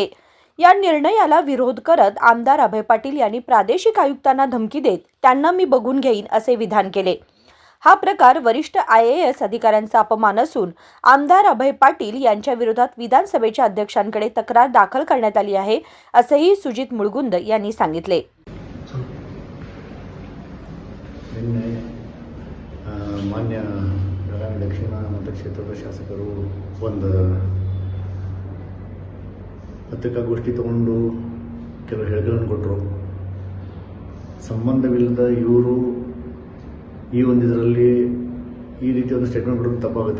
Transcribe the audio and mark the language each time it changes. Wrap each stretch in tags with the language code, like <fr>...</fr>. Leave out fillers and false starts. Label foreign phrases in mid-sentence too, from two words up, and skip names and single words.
<mr>या निर्णयाला विरोध करत आमदार अभय पाटील यांनी प्रादेशिक आयुक्तांना धमकी देत त्यांना मी बघून घेईन असे विधान केले। हा प्रकार वरिष्ठ IAS अधिकाऱ्यांचा अपमान असून आमदार अभय पाटील यांच्या विरोधात विधानसभेच्या अध्यक्षांकडे तक्रार दाखल करण्यात आली आहे असेही सुजित मुळगुंद यांनी सांगितले।</mr> <kn>ಮಾನ್ಯ ಬೆಳಗಾವಿ ದಕ್ಷಿಣ ಮತಕ್ಷೇತ್ರದ ಶಾಸಕರು ಒಂದು ಪತ್ರಿಕಾಗೋಷ್ಠಿ ತಗೊಂಡು ಕೆಲವು ಹೇಳಿಕೆಗಳನ್ನು ಕೊಟ್ಟರು। ಸಂಬಂಧವಿಲ್ಲದ ಇವರು ಈ ಒಂದು ಇದರಲ್ಲಿ ಈ ರೀತಿ ಒಂದು ಸ್ಟೇಟ್ಮೆಂಟ್ ಕೊಡೋದು ತಪ್ಪಾಗುತ್ತೆ।</kn>